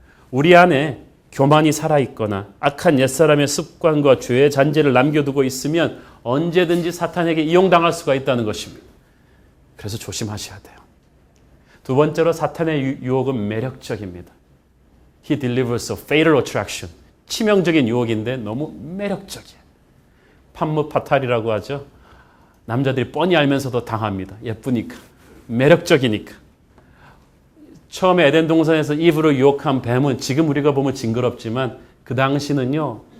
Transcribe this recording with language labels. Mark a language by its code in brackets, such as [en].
[ko] 우리 안에 교만이 살아있거나 악한 옛사람의 습관과 죄의 잔재를 남겨두고 있으면 언제든지 사탄에게 이용당할 수가 있다는 것입니다. 그래서 조심하셔야 돼요. 두 번째로 사탄의 유혹은 매력적입니다. [en] He delivers a fatal attraction. [ko] 치명적인 유혹인데 너무 매력적이에요. 판무파탈이라고 하죠. 남자들이 뻔히 알면서도 당합니다. 예쁘니까. 매력적이니까. 처음에 에덴 동산에서 이브를 유혹한 뱀은 지금 우리가 보면 징그럽지만 그 당시는요.